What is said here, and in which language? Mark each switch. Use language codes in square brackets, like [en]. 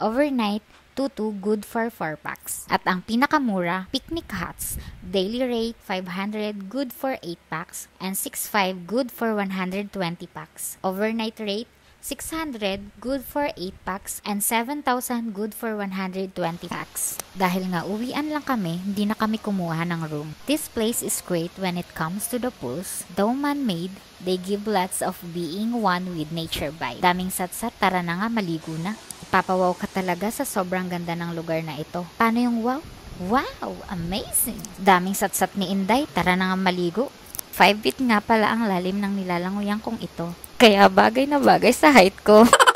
[en] Overnight, 2,200 good for 4 packs. [tl] At ang pinakamura, [en] picnic huts, daily rate 500 good for 8 packs and 6,500 good for 120 packs. Overnight rate 600 good for 8 packs and 7,000 good for 120 packs. [tl] Dahil nga uwian lang kami, hindi na kami kumuha ng room. [en] This place is great when it comes to the pools. Though man-made, they give lots of being one with nature vibe. [tl] Daming satsat, tara na nga maligo na. Ipapawaw ka talaga sa sobrang ganda ng lugar na ito. Paano yung wow? Wow! Amazing! Daming satsat ni Inday, tara na nga maligo. 5 feet nga pala ang lalim ng nilalanguyan kong ito. Kaya bagay na bagay sa height ko.